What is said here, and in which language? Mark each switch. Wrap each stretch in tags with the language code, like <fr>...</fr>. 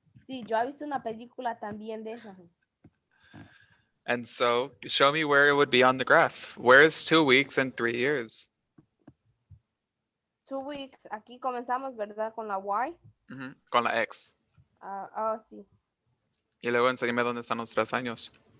<es>sí, yo he visto una película también de esas.</es> <en>and so, show me where it would be on the graph. Where is 2 weeks and 3 years? 2 weeks,</en> <es>aquí comenzamos, ¿verdad? Con la Y. Con la X. Sí. Y luego enséñame dónde están los 3 años.</es>